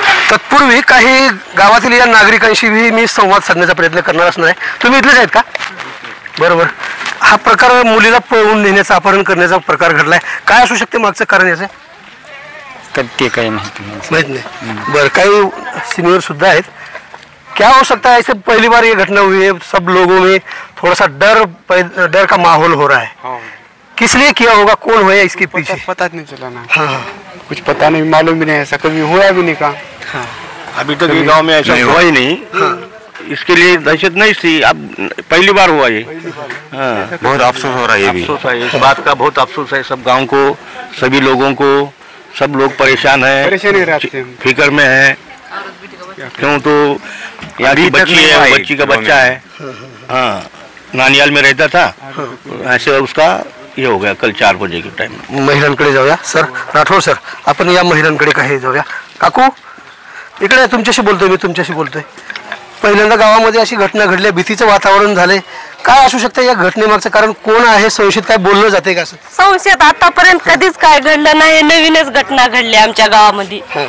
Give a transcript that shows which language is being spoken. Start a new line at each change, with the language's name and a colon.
Marathi: तत्पूर्वी काही गावातील या नागरिकांशी मी संवाद साधण्याचा प्रयत्न करणार असणार आहे। तुम्ही इथलेच आहेत का? बरोबर, हा प्रकार मुलीला पळवून नेण्याचा, अपहरण करण्याचा प्रकार घडलाय, काय असू शकते मागचं कारण याचं? ते काही माहित नाही। बरं, काही सिनियर सुद्धा आहेत।
Hindi: क्या हो सकता है, ऐसे पहली बार ये घटना हुई है, सब लोगों में थोड़ा सा डर का माहौल हो रहा है, किस लिए किया होगा, कौन हुआ इसके पीछे? पता नहीं चला ना। कुछ पता नहीं, मालूम भी नहीं, ऐसा कभी हुआ भी नहीं का। अभी तक गांव में ऐसा हुआ ही नहीं। इसके लिए दहशत नहीं थी, अब पहली बार हुआ ये। हाँ, बहुत अफसोस हो रहा है ये भी। अफसोस है, इस बात का बहुत अफसोस है सब गांव को, सभी लोगों को। सब लोग परेशान हैं, फिक्र में हैं। क्यों तो यहाँ की बच्ची है, बच्ची का बच्चा है। हाँ, नानियाल में रहता था, ऐसे उसका ये हो गया कल 4 बजे के टाइम।
Marathi: महिलांकडे जाऊया सर. राठोड सर, आपण या महिलांकडे काही जाऊया. काकू इकडे तुमच्याशी बोलतोय मी, तुमच्याशी बोलतोय. पहिल्यांदा गावामध्ये अशी घटना घडली, भीतीचं वातावरण झाले. काय असू शकतं या घटनेमागचं कारण? कोण आहे संशयित? काय बोललं जाते का? असं संशयित आतापर्यंत कधीच काय घडलं नाही, नवीनच घटना घडली आमच्या गावामध्ये.